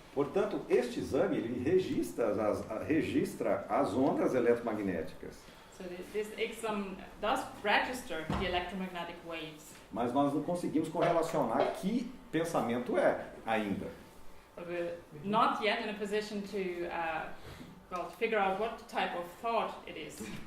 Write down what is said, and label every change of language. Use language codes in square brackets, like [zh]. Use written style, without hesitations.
[pt] Portanto, este exame ele registra as ondas eletromagnéticas. [en] So this exam does register the electromagnetic waves. [pt] Mas nós não conseguimos correlacionar que pensamento é ainda. [en] But we're not yet in a position to figure out what type of thought it is.